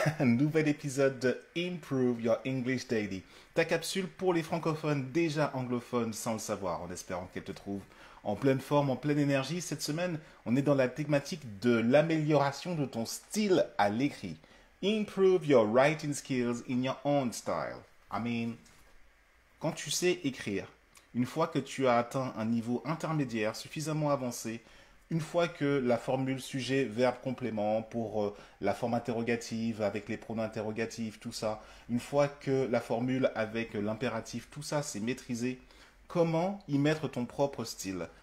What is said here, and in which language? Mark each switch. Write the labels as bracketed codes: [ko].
[fr] Nouvel épisode de Improve Your English Daily. Ta capsule pour les francophones déjà anglophones sans le savoir, en espérant qu'elle te trouve en pleine forme, en pleine énergie. Cette semaine, on est dans la thématique de l'amélioration de ton style à l'écrit. [en] Improve your writing skills in your own style. [fr] Quand tu sais écrire, une fois que tu as atteint un niveau intermédiaire suffisamment avancé, une fois que la formule sujet, verbe, complément pour la forme interrogative avec les pronoms interrogatifs, tout ça, une fois que la formule avec l'impératif, tout ça c'est maîtrisé, comment y mettre ton propre style?